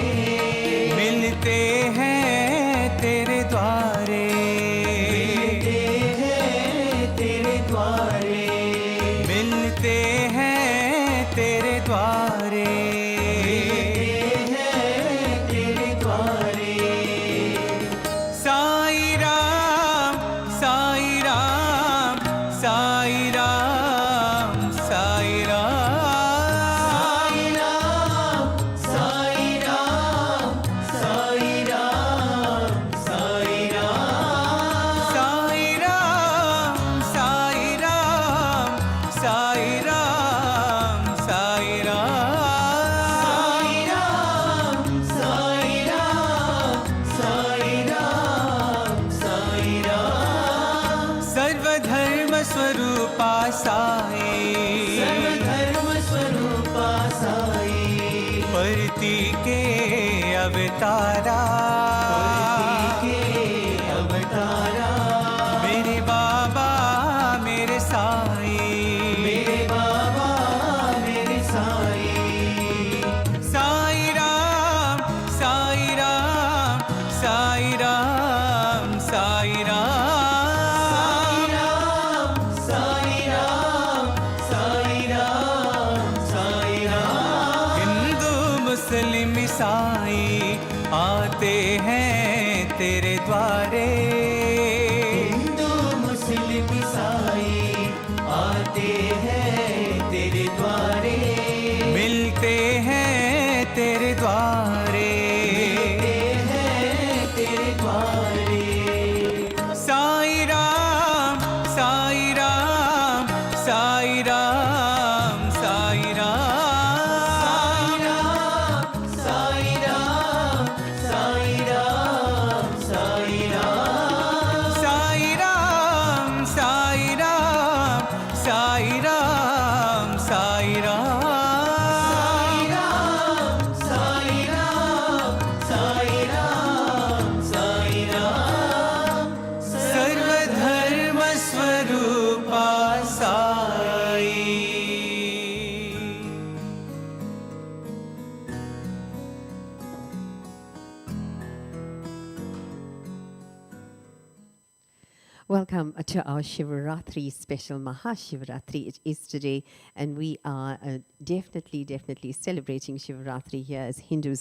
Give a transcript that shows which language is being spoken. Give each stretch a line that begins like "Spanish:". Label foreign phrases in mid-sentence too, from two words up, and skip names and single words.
Hindi: मिलते हैं तेरे द्वारे। मिलते हैं तेरे द्वारे। मिलते हैं तेरे द्वारे। मिलते हैं तेरे द्वारे। साईं राम साईं राम साईं राम साईं राम। साईं राम साईं राम साईं राम साईं राम। साईं राम साईं राम साईं राम साईं राम। साईं राम साईं राम साईं राम। सर्वधर्म स्वरूपा साई। सर्वधर्म स्वरूपा साई। परती के अवतारा। के अवतारा। मेरे बाबा मेरे साई। मेरे बाबा मेरे साई। साईं राम साईं राम साईं राम साईं राम। साईं राम साईं राम साईं राम। हिंदू मुस्लिम ईसाई आते हैं तेरे द्वारे। हिंदू मुस्लिम ईसाई आते हैं तेरे द्वारे। मिलते हैं तेरे द्वारे। मिलते हैं तेरे द्वारे। साईं राम साईं राम साईं राम साईं राम। साईं राम साईं राम साईं राम। साईं राम साईं राम साईं राम साईं राम। साईं राम साईं राम साईं राम। सर्वधर्म स्वरूपा साई।
English: Welcome to our Shivaratri special Mahashivaratri. It is today, and we are definitely celebrating Shivaratri here as Hindus.